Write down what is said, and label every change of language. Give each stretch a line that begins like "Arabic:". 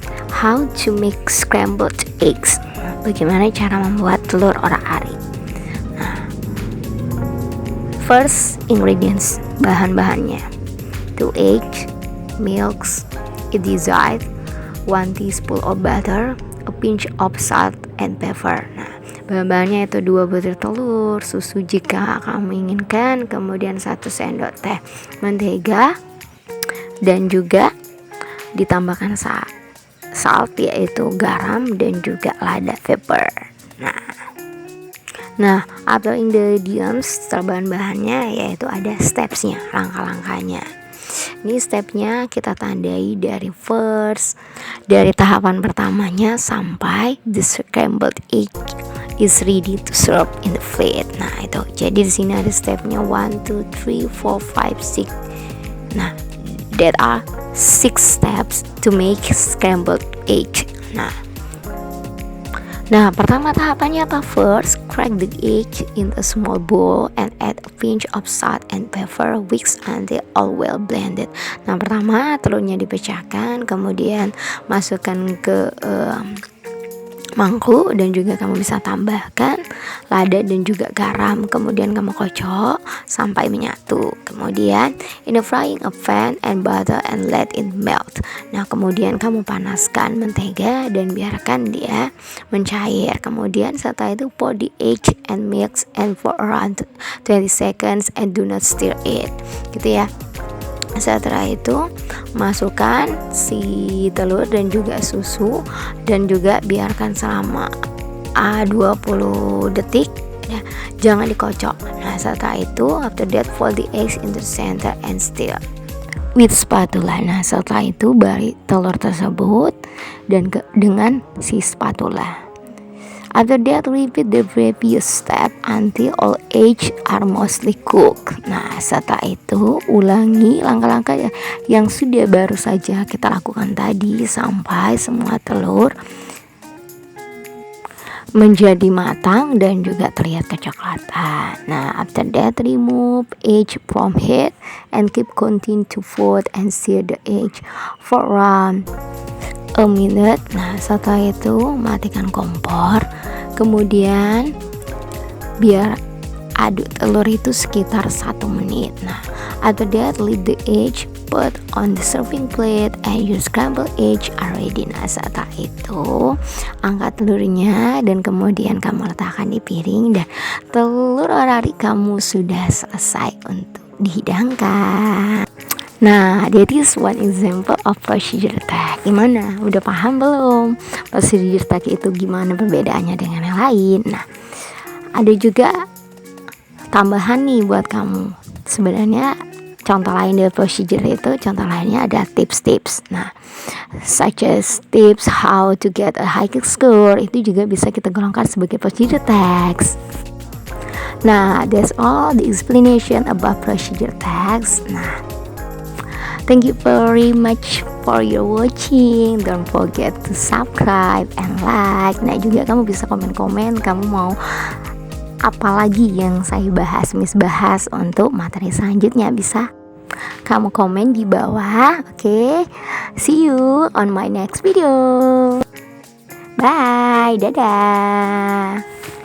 English: How to make scrambled eggs.
Indonesian: Bagaimana cara membuat telur orak-arik.
English: Nah, first ingredients,
Indonesian: bahan-bahannya.
English: 2 eggs, milks, if desired, 1 teaspoon of butter, a pinch of salt and pepper.
Indonesian: Nah, bahan-bahannya itu 2 butir telur, susu jika kamu inginkan, kemudian 1 sendok teh mentega, dan juga ditambahkan salt yaitu garam, dan juga lada pepper. Nah,
English: other ingredients,
Indonesian: setelah bahan-bahannya yaitu ada stepsnya, langkah-langkahnya. Ini stepnya kita tandai dari first, dari tahapan pertamanya sampai
English: the scrambled egg is ready to serve in the plate.
Indonesian: Nah, itu. Jadi di sini ada stepnya 1, 2, 3, 4, 5, 6.
English: Nah, there are 6 steps to make scrambled egg.
Indonesian: Nah, pertama tahapannya apa?
English: First, crack the egg in a small bowl and add a pinch of salt and pepper, whisk until all well blended.
Indonesian: Nah, pertama telurnya dipecahkan, kemudian masukkan ke mangkuk, dan juga kamu bisa tambahkan lada dan juga garam, kemudian kamu kocok sampai menyatu. Kemudian
English: in a frying a pan and butter and let it melt.
Indonesian: Nah, kemudian kamu panaskan mentega dan biarkan dia mencair. Kemudian setelah itu
English: pour the egg and mix and for around 20 seconds and do not stir it.
Indonesian: Gitu ya. Setelah itu masukkan si telur dan juga susu, dan juga biarkan selama 20 detik ya, jangan dikocok.
English: Nah,
Indonesian: setelah itu
English: after that fold the eggs into the center and stir with spatula.
Indonesian: Nah, setelah itu balik telur tersebut dan dengan si spatula.
English: After that, repeat the previous step until all eggs are mostly cooked.
Indonesian: Nah, setelah itu ulangi langkah-langkah yang sudah baru saja kita lakukan tadi sampai semua telur menjadi matang dan juga terlihat kecoklatan.
English: Nah, after that, remove egg from heat and keep continue to fold and sear the egg for around a minute.
Indonesian: Nah, setelah itu matikan kompor, kemudian biar aduk telur itu sekitar 1 menit.
English: Nah, after that leave the egg, put on the serving plate and your scrambled egg are ready.
Indonesian: Nah, setelah itu angkat telurnya dan kemudian kamu letakkan di piring, dan telur orak-arik kamu sudah selesai untuk dihidangkan.
English: Nah, that is one example of procedure text.
Indonesian: Gimana? Udah paham belum? Procedure text itu gimana perbedaannya dengan yang lain? Nah, ada juga tambahan nih buat kamu. Sebenarnya contoh lain dari procedure itu, contoh lainnya ada tips-tips.
English: Nah, such as tips how to get a high score,
Indonesian: itu juga bisa kita golongkan sebagai
English: procedure text. Nah, that's all the explanation about procedure text. Nah, thank you very much for your watching. Don't forget to subscribe and like.
Indonesian: Nah, juga kamu bisa komen-komen kamu mau apa lagi yang saya bahas, bahas untuk materi selanjutnya. Bisa kamu komen di bawah.
English: Oke, see you on my next video. Bye,
Indonesian: dadah.